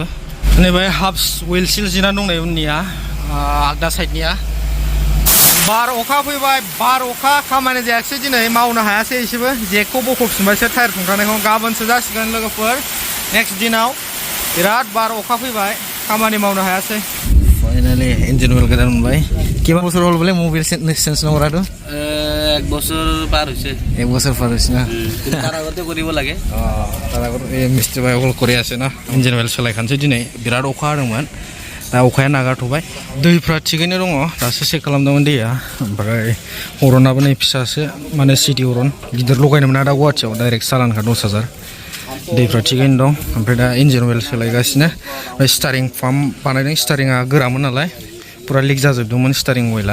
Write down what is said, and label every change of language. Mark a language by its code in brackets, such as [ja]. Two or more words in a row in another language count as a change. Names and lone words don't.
[brx] नैबे हाफ हुइल सिल जिनानै दं नै उननिया, आगदा साइडनिया। बार अखा फैबाय, बार अखा, खामानि जायाखिसै दिनै, मावनो हायासै एसेबो। जेकखौ बख'फिनबायसो टायार खुंखानायखौ, गाबोनसो जासिगोन लोगोफोर। नेक्स्ट दिनाव बिराद बार अखा फैबाय, खामानि मावनो हायासै। [as] फाइनाली [en] engine oil [as] কেইটা মোবাই কিমান বছৰ হ'ল বোলে মোবাইল চেঞ্জ নকৰাটো? 1 বছৰ পাৰ হৈছে। 1 বছৰ পাৰ হৈছে না? তাৰ আগতে কৰিব লাগে। তাৰ আগত এই মিস্ত্ৰী ভাই অকল কৰি আছে না। [en] engine oil [brx] सोलायखानोसै दिनै, बिराद अखा हादोंमोन, दा अखाया नागारथ'बाय। दैफ्रा थिगैनो दङ, दासो चेक खालामदोंमोन दैया। ओमफ्राय हरनाबो नै फिसासो, माने सिटि हरन, गिदिर लगायनो मोना दा गुवाहाटीयाव, डाइरेक्ट सालानखा 10,000। दैफ्रा थिगैनो दं। ओमफ्राय दा [en] engine oil [brx] सोलायगासिनो। ओमफ्राय [en] steering pump [brx] बानायदों, स्टारिंआ गोरामोन नालाय पुरा लिक जाजोबदोंमोन स्टारिं अइला।